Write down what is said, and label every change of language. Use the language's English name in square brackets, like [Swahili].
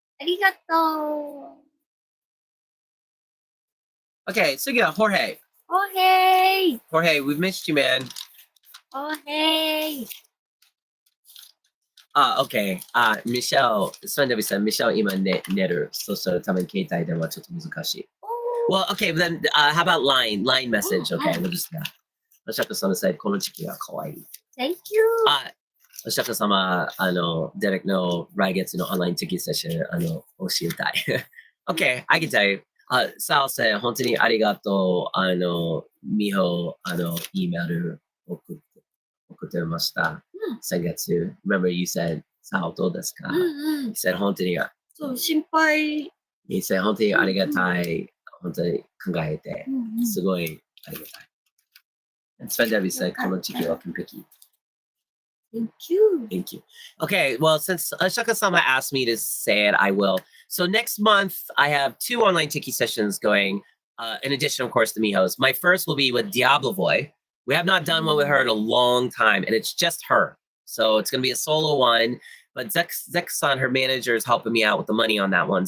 [Japanese] Arigato. [English] Okay, so yeah, Jorge. Oh, hey. Jorge, we've missed you, man. Oh, hey. Okay. Michelle, Sunday said, Michelle [Japanese] 今寝る。そうしたら多分携帯電話ちょっと難しい。 [English] Well, okay, then how about line message? Okay, we'll just that. [Japanese] Shaka-sama said, この時期が可愛い。 [English] Thank you. [Japanese] Shaka-sama, Derek の来月のオンラインチェキセッション、教えたい。 [English] Okay, I can tell you. [Japanese] Sal said, 本当にありがとう。Miho, Eメール送ってました。先月。 [English] Remember you said, [Japanese] さあ、どうですか？ [English] You said, [Japanese] 本当に。そう、心配。 [English] You said, [Japanese] 本当にありがたい。本当に考えて、すごいありがたい。 [English] And Sven Debbie said, [Japanese] この時期は完璧。 [English] Thank you. Thank you. Okay, well, since Shaka-sama asked me to say it, I will. So next month, I have 2 online Cheki sessions going, in addition, of course, to Miho's. My first will be with Diablo Boy. We have not done one with her in a long time, and it's just her. So it's going to be a solo one, but Zek-san, her manager, is helping me out with the money on that one.